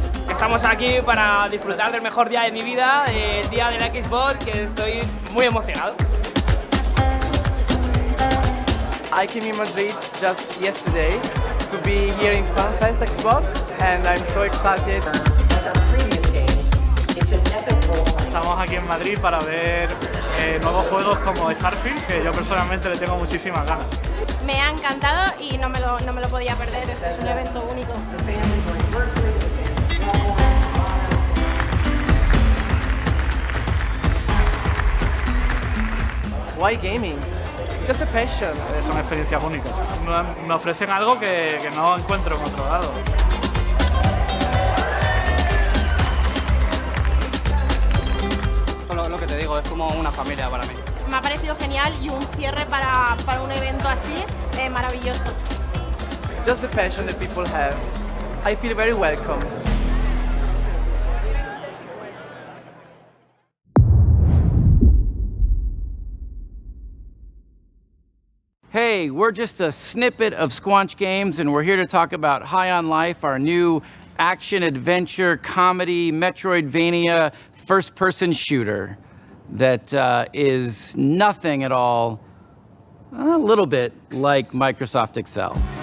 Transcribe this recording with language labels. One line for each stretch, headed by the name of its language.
Spanish: Estamos aquí para disfrutar del mejor día de mi vida, el día de la Xbox, que estoy muy emocionado.
English: I came in Madrid just yesterday to be here in FanFest Xbox, and I'm so excited.
Spanish: Estamos aquí en Madrid para ver nuevos juegos como Starfield, que yo personalmente le tengo muchísimas ganas. Me ha encantado y no me lo podía perder, es un evento único.
English: Why gaming? Just a passion.
Spanish: Son experiencias únicas. Me ofrecen algo que no encuentro en otro lado. Lo que te digo, es como una familia para mí. Me ha parecido genial y un cierre para un evento así, maravilloso.
English: Just the passion that people have. I feel very welcome. Hey, we're just a snippet of Squanch Games, and we're here to talk about High on Life, our new action-adventure, comedy, Metroidvania, first-person shooter that is nothing at all, a little bit like Microsoft Excel.